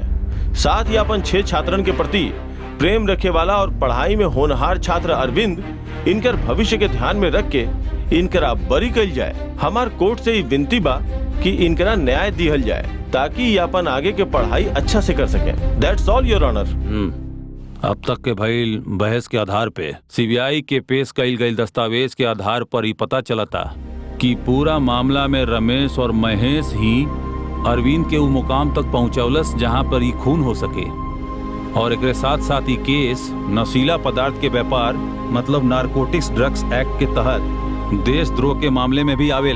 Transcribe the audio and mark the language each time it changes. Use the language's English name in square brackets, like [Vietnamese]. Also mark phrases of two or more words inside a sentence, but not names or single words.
[Bhojpuri] साथ ही अपन 6 छात्रन के प्रति प्रेम रखे वाला और पढ़ाई में होनहार छात्र अरविंद इनकर भविष्य के ध्यान में रख के इनकरा बरी कल जाए। हमार कोर्ट से विनती बा कि इनकरा न्याय दिहल जाए ताकि ये अपन आगे के पढ़ाई अच्छा से कर सके। [English] That's all your honour. [Bhojpuri] अब तक के भइल बहस के आधार पे सीबीआई के पेश कईल गई दस्तावेज के आधार पर ही पता चलता कि पूरा मामला में रमेश और महेश ही अरविंद के वो मुकाम तक पहुंचौलस जहां पर ही खून हो सके। और एक साथ साथ ही केस नशीला पदार्थ के व्यापार मतलब नारकोटिक्स ड्रग्स एक्ट के तहत देशद्रोह के मामले में भी आवेला।